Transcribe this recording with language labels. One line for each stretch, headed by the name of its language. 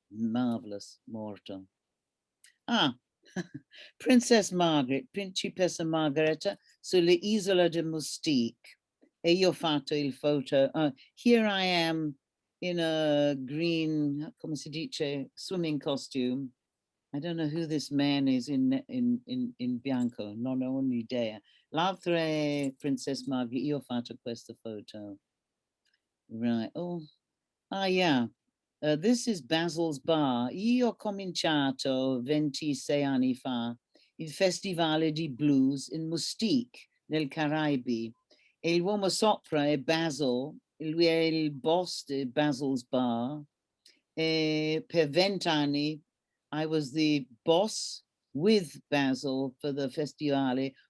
English: Marvelous,
Italian: morto. Ah, Princess Margaret, Principessa Margareta sulle Isole de Mustique. E io ho fatto il photo.
English: Here I am in a green,
Italian: come si dice,
English: swimming costume. I don't know who this man is
Italian: in bianco, non ho un'idea. L'altra è Princess Margaret, io ho fatto questa photo.
English: Right, oh, yeah. This is Basil's Bar.
Italian: Io ho cominciato 26 anni fa il Festivale di Blues in Mustique, nel Caraibi. E l'uomo sopra è Basil, lui è il boss di Basil's Bar. E per 20 anni
English: I was the boss with Basil for the Festivale.